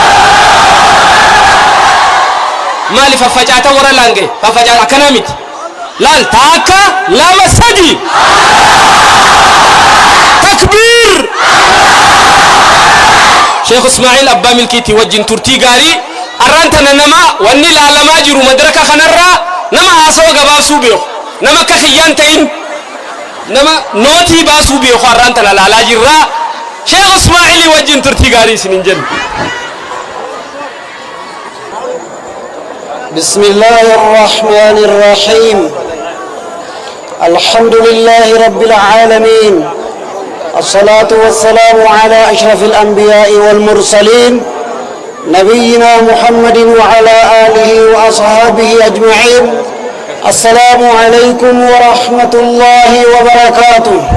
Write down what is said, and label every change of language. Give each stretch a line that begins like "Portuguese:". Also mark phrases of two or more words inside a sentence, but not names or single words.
Oromo: maali faffacaata warra laangee faffacaata akkana miti laal taakka lama sadi takbiir Sheekh Ismaa'iil Abbaa Milkiitii wajjin turtii gaarii arrantana nama wanni laalamaa jiru madraka kanarraa nama haasawaa gabaabsuu beeku nama akka kiyyaan ta'in nama nootii baasuu beeku arrantana laalaa jirraa Sheekh Ismaa'iilii wajjin turtii gaarii isinin jennu.
Arabic: بسم الله الرحمن الرحيم الحمد لله رب العالمين الصلاة والسلام على أشرف الأنبياء والمرسلين نبينا محمد وعلى آله وأصحابه أجمعين السلام عليكم ورحمة الله وبركاته